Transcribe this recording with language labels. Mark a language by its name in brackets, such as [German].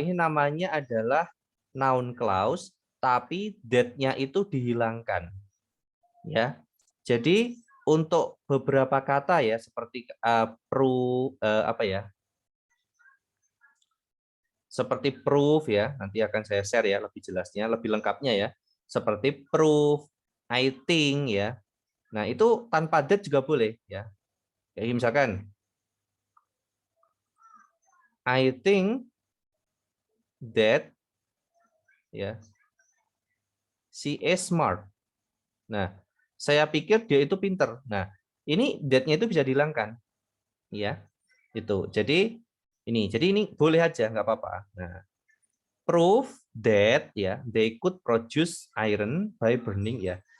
[Indonesian] Ini namanya adalah noun clause, tapi that-nya itu dihilangkan. Ya. Jadi untuk beberapa kata ya seperti apa ya? Seperti proof ya, nanti akan saya share ya lebih jelasnya, lebih lengkapnya ya. Seperti proof, [English] I think [Indonesian] ya. Nah, itu tanpa that juga boleh ya. Kayak misalkan [English] I think that ya she is smart. [Indonesian] Nah, saya pikir dia itu pinter. Nah, ini that-nya itu bisa dihilangkan. Ya. Itu. Jadi ini boleh aja nggak apa-apa. [English] Nah, prove that ya they could produce iron by burning ya.